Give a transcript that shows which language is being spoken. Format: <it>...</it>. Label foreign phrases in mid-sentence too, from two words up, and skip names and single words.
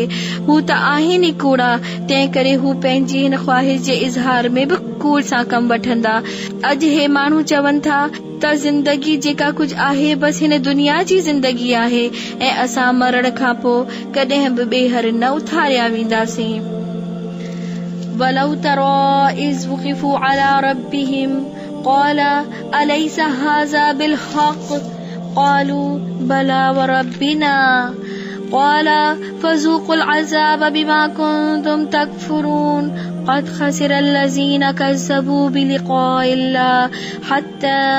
<sd>हू त आहिनि ई कूड़ा, तंहिं करे हू पंहिंजी हिन ख़्वाहिश जे इज़हार में बि कूड़ सां कमु वठंदा। अॼु हे माण्हू चवनि था त ज़िंदगी जेका कुझु आहे बसि हिन दुनिया जी ज़िंदगी आहे ऐं असां मरण खां पोइ कॾहिं बि ॿेहर न उथारिया वेंदासीं।</sd> <ar>ولو ترى إذ وقفوا على ربهم قال أليس هذا بالحق قالوا بلى وربنا قال فذوقوا العذاب بما كنتم تكفرون قد خسر الذين كذبوا بلقاء الله حتى</ar>